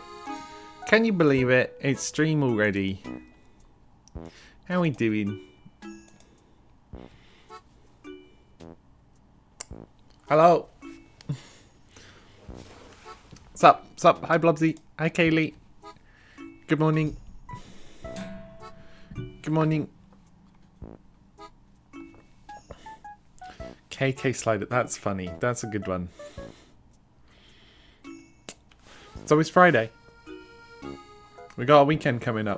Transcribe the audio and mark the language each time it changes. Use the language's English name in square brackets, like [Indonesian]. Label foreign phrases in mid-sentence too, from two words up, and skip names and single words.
[English] Can you believe it? It's stream already. How we doing? Hello. Sup? Sup? Hi Blobsy. Hi Kaylee. Good morning. Good morning. KK Slider, that's funny. That's a good one. So it's Friday. We got a weekend coming up.